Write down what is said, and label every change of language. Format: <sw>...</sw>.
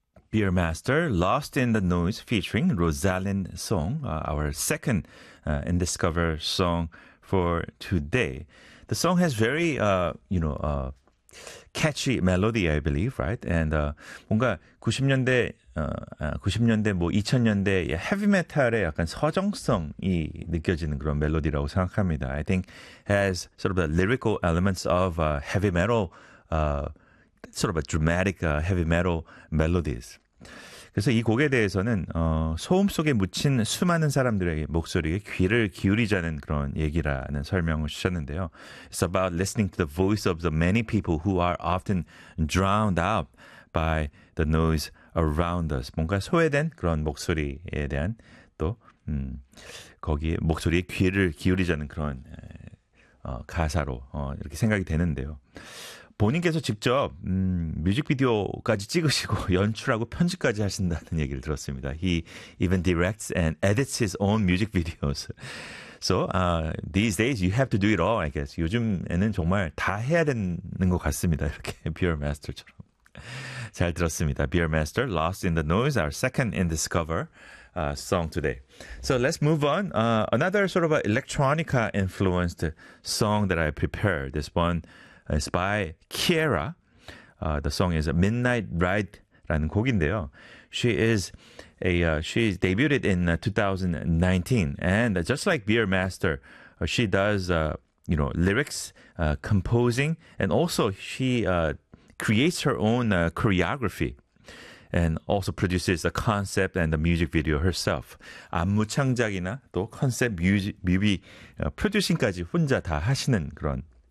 <en>Beer Master, Lost in the Noise, featuring Rosalyn Song, our second in Discover song for today. The song has very, you know, catchy melody, I believe, right?</en> <ko>And 뭔가 90년대, 90년대, 뭐 2000년대 헤비메탈의 약간 서정성이 느껴지는 그런 멜로디라고 생각합니다.</ko> <en>I think has sort of the lyrical elements of heavy metal, sort of a dramatic heavy metal melodies.</en> <ko>그래서 이 곡에 대해서는 소음 속에 묻힌 수많은 사람들의 목소리에 귀를 기울이자는 그런 얘기라는 설명을 주셨는데요.</ko> <en>It's about listening to the voice of the many people who are often drowned out by the noise around us.</en> <ko>뭔가 소외된 그런 목소리에 대한 또 거기에 목소리에 귀를 기울이자는 그런 가사로 이렇게 생각이 되는데요. 본인께서 직접 뮤직비디오까지 찍으시고 연출하고 편집까지 하신다는 얘기를 들었습니다.</ko> <en>He even directs and edits his own music videos. So these days you have to do it all, I guess.</en> <ko>요즘에는 정말 다 해야 되는 것 같습니다. 이렇게 Beer Master처럼. 잘 들었습니다.</ko> <en>Beer Master, Lost in the Noise, our second in Discover song today. So let's move on. Another sort of an electronica-influenced song that I prepared. This one. It's by Kiera. The song is Midnight Ride라는 곡인데요. She is a she debuted in 2019, and just like Beer Master, she does you know lyrics composing, and also she creates her own choreography, and also produces the concept and the music video herself.</en> <ko>안무 창작이나 또 컨셉 뮤비 프로듀싱까지 혼자 다 하시는 그런.</ko>